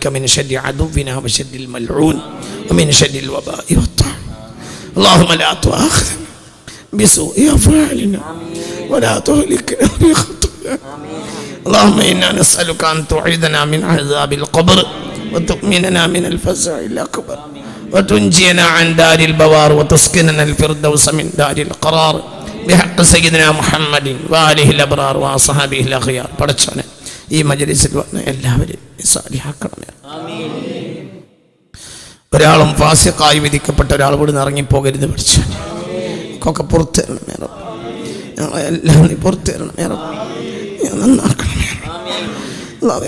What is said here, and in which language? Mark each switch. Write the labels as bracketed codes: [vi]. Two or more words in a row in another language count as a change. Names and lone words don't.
[ar] من شر عدونا وشر الملعون ومن شر الوباء والطاعون اللهم لا تؤاخذنا بسوء أفعالنا ولا تهلكنا بخطايانا اللهم إنا نسألك أن تعيذنا من عذاب القبر وتؤمننا من الفزع الأكبر وتنجينا عن دار البوار وتسكننا الفردوس من دار القرار بحق سيدنا محمد وآله الأبرار وأصحابه الأخيار. [ml] പടച്ചോനെ ഈ മജ്‌ലിസിൽ വന്ന എല്ലാവരെയും സാലിഹാക്കണമേ. ഒരാളും ഫാസിഖായി വിധിക്കപ്പെട്ട ഒരാൾ ഇവിടെ നിന്ന് ഇറങ്ങിപ്പോകരുത് പഠിച്ചോനെ. ഒക്കെ പുറത്തു തരണമേ റബ്ബ്. ഞങ്ങളെല്ലാം നീ പുറത്തു തരണമേ റബ്ബ്. നന്നാക്കണമേ റബ്ബ്.